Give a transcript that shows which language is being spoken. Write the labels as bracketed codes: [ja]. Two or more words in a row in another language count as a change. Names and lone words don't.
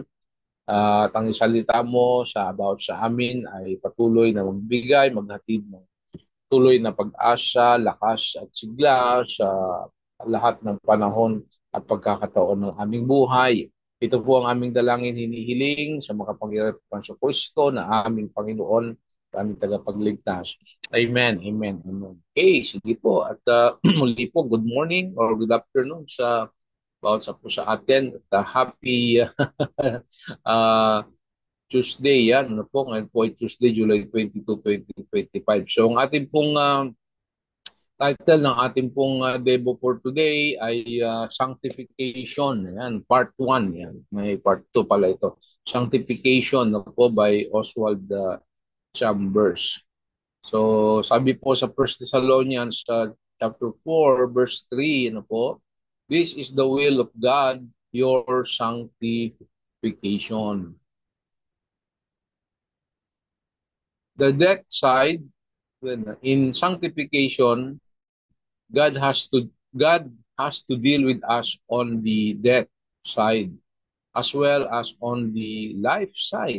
[tl] At ang isalita mo sa about sa amin ay patuloy na magbigay, maghatid ng tuloy na pag-asa, lakas at sigla sa lahat ng panahon at pagkakataon ng aming buhay. Ito po ang aming dalangin hinihiling sa makapangyarihan sa Kristo na aming Panginoon at aming tagapagligtas. Amen, amen, amen. Okay, sige po. At muli po, [en] good morning or good afternoon [tl] sa bawat sa po sa atin. At [en] happy uh, Tuesday [tl] yan. Ano po? Ngayon po ay Tuesday, July 22, 2025. So ang ating pong title ng ating pong Devo [en] for today [tl] ay Sanctification. Yan, part 1. Yan. May part 2 pala ito. Sanctification na po by Oswald Chambers. So sabi po sa 1 Thessalonians chapter 4 verse 3, ano po? [en] This is the will of God, your sanctification. The death side, in sanctification, God has to deal with us on the death side as well as on the life side.